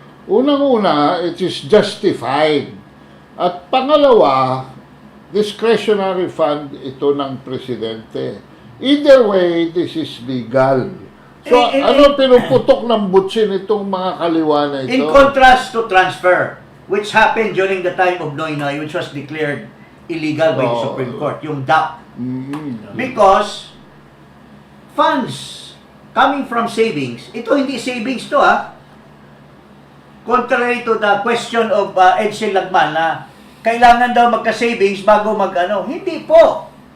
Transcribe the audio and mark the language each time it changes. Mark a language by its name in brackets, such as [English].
[Filipino] Unang-una, [English] it is justified. [Filipino] At pangalawa, discretionary fund ito ng presidente. [English] Either way, this is legal. [Filipino] So, ano pinuputok ng butsin itong mga kaliwa na ito? [English] In contrast to transfer, which happened during the time of Noynoy, which was declared illegal by the Supreme Court, yung DAP. Because funds coming from savings, ito hindi savings to contrary to the question of Edsel Lagman [Filipino] na kailangan daw magka-savings bago mag-ano. Hindi po.